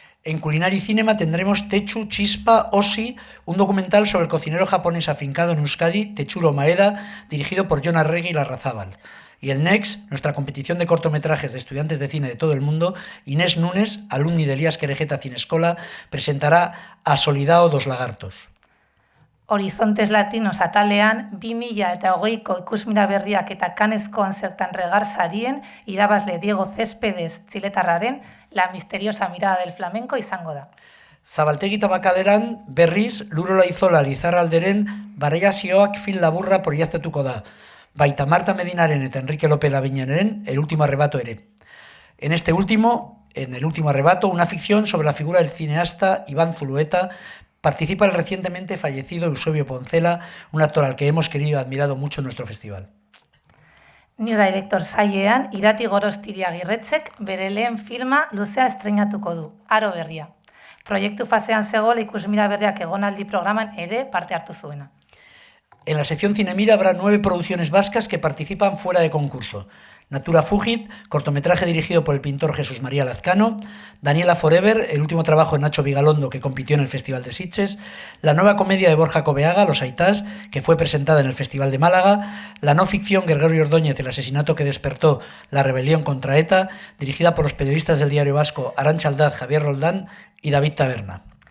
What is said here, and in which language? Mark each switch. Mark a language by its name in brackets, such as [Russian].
[Spanish] En Culinary Cinema tendremos Techu Chispa Osi, un documental sobre el cocinero japonés afincado en Euskadi, Tetsuro Maeda, dirigido por Jon Arregui y Larrazábal. Y el Next, nuestra competición de cortometrajes de estudiantes de cine de todo el mundo, Inés Núñez, alumni de Elías Querejeta Cinescola, presentará A Solidao dos Lagartos. [Basque] Horizontes Latinos atalean 2020ko ikusmira berriak eta Canneskoan zertan regar sarien irabazle Diego Céspedes txiletarraren La misteriosa mirada del flamenco izango da. Zabaltegi Tabakaleran berriz Lurola Izola Lizarralderen Baraiazioak film laburra proiektatuko da. Baita Marta Medinaren eta Enrique López Laviñaren El último arrebato ere. [Spanish] En el último arrebato, una ficción sobre la figura del cineasta Iván Zulueta, participa el recientemente fallecido Eusebio Poncela, un actor al que hemos querido y admirado mucho en nuestro festival. [Basque] New Director sailean, Irati Gorostiri Agirretzek bere lehen filma luzea estreinatuko du, Aro berria. Proiektu fasean zegoela ikusmira berriak egonaldi programan ere parte hartu zuena. [Spanish] En la sección Cinemira habrá 9 producciones vascas que participan fuera de concurso. Natura Fugit, cortometraje dirigido por el pintor Jesús María Lazcano; Daniela Forever, el último trabajo de Nacho Vigalondo que compitió en el Festival de Sitges; la nueva comedia de Borja Coveaga, Los Aitás, que fue presentada en el Festival de Málaga; la no ficción Gregorio Ordóñez, El asesinato que despertó la rebelión contra ETA, dirigida por los periodistas del Diario Vasco Arantxa Aldaz, Javier Roldán y David Taberna.